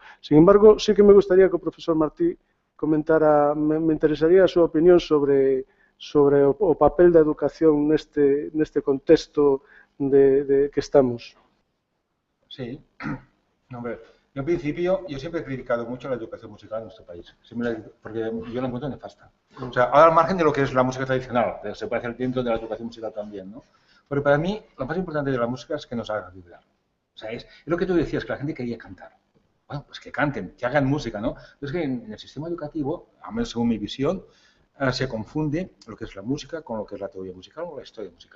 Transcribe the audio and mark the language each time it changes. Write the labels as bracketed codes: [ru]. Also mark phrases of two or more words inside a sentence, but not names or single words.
[es] Sin embargo, sí que me gustaría que o profesor Martí comentara, me interesaría [gl] a súa opinión sobre o papel da educación neste contexto de que estamos. [es] Sí, hombre. En principio, yo siempre he criticado mucho la educación musical en nuestro país, porque yo la encuentro nefasta. O sea, ahora al margen de lo que es la música tradicional, se puede hacer dentro de la educación musical también, ¿no? Pero para mí, lo más importante de la música es que nos haga vibrar. O sea, es lo que tú decías, que la gente quería cantar. Bueno, pues que canten, que hagan música, ¿no? Pero es que en el sistema educativo, al menos según mi visión, se confunde lo que es la música con lo que es la teoría musical o la historia musical.